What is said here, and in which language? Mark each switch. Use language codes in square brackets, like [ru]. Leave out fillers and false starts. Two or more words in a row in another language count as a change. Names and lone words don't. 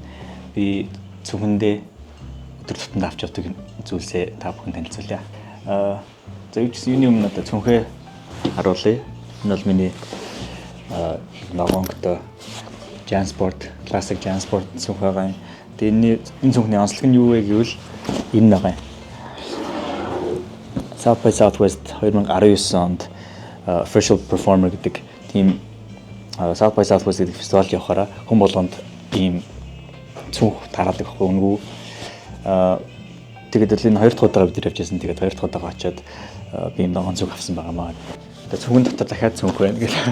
[mn] Би цүнхэндээ өдөр тутамд авч явдаг зүйлсээ та бүхэн танилцуулъя. За юуны өмнө одоо цүнхээ харуулъя. Энэ бол миний ногоонтой Jansport, Classic Jansport цүнх байгаа юм. Тэгээ энэ цүнхний онцлог нь юу вэ гэвэл энэ байгаа юм. South by Southwest 2019 онд [en] official performer [mn] гэдэг тийм South by Southwest гэдэг фестивалд явахаараа хүн болгонд ийм цүнх тараадаг байхгүй үнгүү. Тэгээд л энэ 2 дахь удаага бид нар явж байсан. Тэгээд 2 дахь удаага очиод би юм даган цүнх авсан байгаамаа. Тэгээд цүнхэн дотор дахиад цүнх байна гэл.